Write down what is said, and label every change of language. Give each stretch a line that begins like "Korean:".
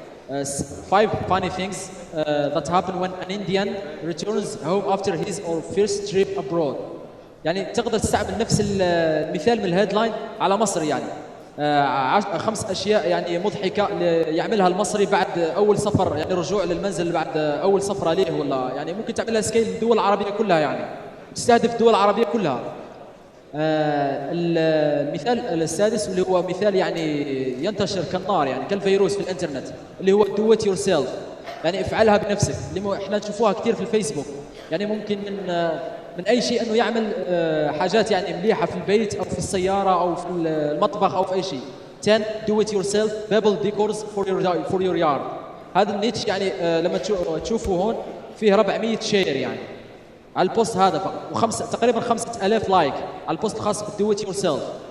English: 5 funny things that happen when an Indian returns home after his or first trip abroad.
Arabic: يعني تقدر تستعمل نفس المثال من الهيدلاين على مصري. يعني 5 أشياء يعني مضحكة يعملها المصري بعد أول سفر، يعني رجوع للمنزل بعد أول سفرة ليه، ولا يعني ممكن تعملها سكيل الدول العربية كلها، يعني تستهدف الدول العربية كلها. المثال السادس اللي هو مثال يعني ينتشر كالنار، يعني كالفيروس في الانترنت، اللي هو
English: do it yourself،
Arabic: يعني افعلها بنفسك. اللي احنا نشوفوها كثير في الفيسبوك، يعني ممكن من اي شيء انه يعمل حاجات يعني مليحه في البيت او في السياره او في المطبخ او في اي شيء.
English: 10 do it yourself pebble decors for your yard.
Arabic: هذا النيتش يعني لما تشوفوا هون فيه 400 شير يعني على البوست هذا فقط، تقريبا 5000 لايك على البوست الخاص بالدو ات يور سيلف.